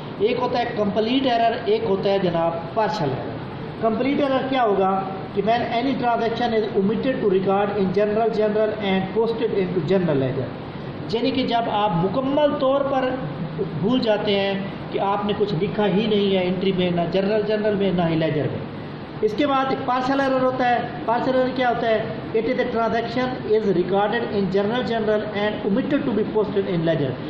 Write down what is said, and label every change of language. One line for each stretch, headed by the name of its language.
Urdu: ایک ہوتا ہے کمپلیٹ ایرر، ایک ہوتا ہے جناب پارشل ایرر.
English: complete error
Urdu: کیا ہوگا کہ
English: when any transaction is omitted to record in general and posted into general ledger.
Urdu: یعنی کہ جب آپ مکمل طور پر بھول جاتے ہیں کہ آپ نے کچھ لکھا ہی نہیں ہے انٹری میں، نہ جنرل میں نہ ہی لیجر میں. اس کے بعد ایک پارشل ایرر ہوتا ہے. پارشل ایرر کیا ہوتا ہے،
English: It is a transaction is recorded in journal and omitted to be posted in ledger.